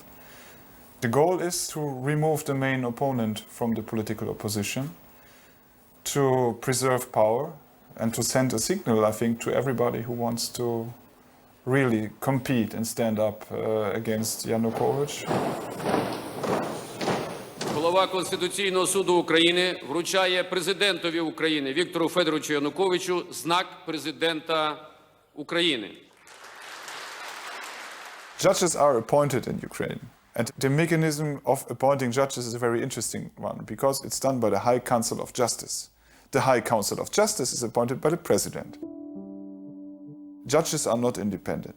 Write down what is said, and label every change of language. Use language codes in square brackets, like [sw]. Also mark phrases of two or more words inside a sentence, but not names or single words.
[en] The goal is to remove the main opponent from the political opposition, to preserve power, and to send a signal, I think, to everybody who wants to really compete and stand up against Yanukovych. [uk] Голова Конституційного суду України вручає президентові України Віктору Федоровичу Януковичу знак президента України. [en] Judges are appointed in Ukraine. And the mechanism of appointing judges is a very interesting one because it's done by the High Council of Justice. The High Council of Justice is appointed by the President. Judges are not independent.